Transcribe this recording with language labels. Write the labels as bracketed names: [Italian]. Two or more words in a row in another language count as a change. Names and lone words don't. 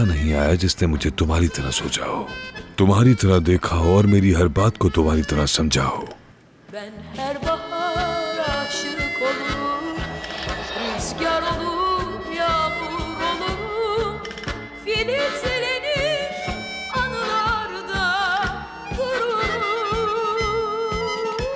[Hindi] नहीं आया जिसने मुझे तुम्हारी तरह सोचा हो, तुम्हारी तरह देखा हो और मेरी हर बात को तुम्हारी तरह समझा हो। [Turkish] Ben her bahar aşık olurum, rüzgar olur, yağmur olurum, filizlenir anılarda dururum.